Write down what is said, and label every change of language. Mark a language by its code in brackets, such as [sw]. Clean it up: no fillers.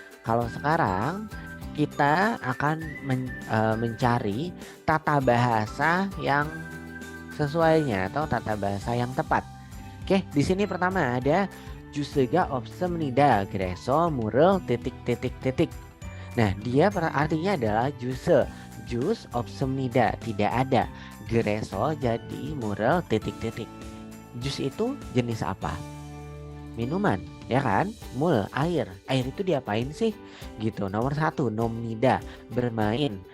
[id] Kalau sekarang kita akan mencari tata bahasa yang sesuainya atau tata bahasa yang tepat. Oke, di sini pertama ada [ko] 주스가 없습니다. 그래서 물을 [id] titik. Nah, dia artinya adalah jus [ko] 없습니다, [id] tidak ada. [ko] 그래서 [id] jadi [ko] 물을 [id] titik. Jus itu jenis apa? Minuman, ya kan? Mul, air itu diapain sih gitu. Nomor 1 nomnida, bermain.